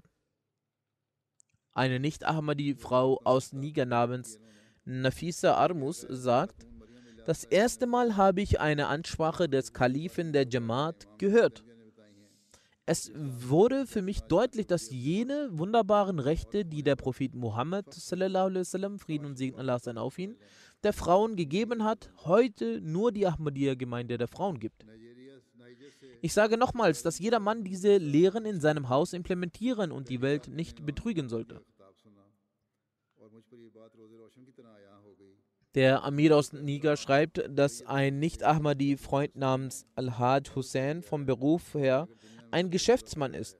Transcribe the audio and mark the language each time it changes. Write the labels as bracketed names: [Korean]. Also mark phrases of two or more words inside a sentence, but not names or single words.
[German] Eine Nicht-Ahmadi-Frau aus Niger namens Nafisa Armus sagt: Das erste Mal habe ich eine Ansprache des Kalifen der Jamaat gehört. Es wurde für mich deutlich, dass jene wunderbaren Rechte, die der Prophet Muhammad [Arabic] صلى الله عليه وسلم, [German] Frieden und Segen Allah sein auf ihn, der Frauen gegeben hat, heute nur die Ahmadiyya-Gemeinde der Frauen gibt. Ich sage nochmals, dass jeder Mann diese Lehren in seinem Haus implementieren und die Welt nicht betrügen sollte. Der Amir aus Niger schreibt, dass ein Nicht-Ahmadi-Freund namens Al-Haj Hussein vom Beruf her ein Geschäftsmann ist.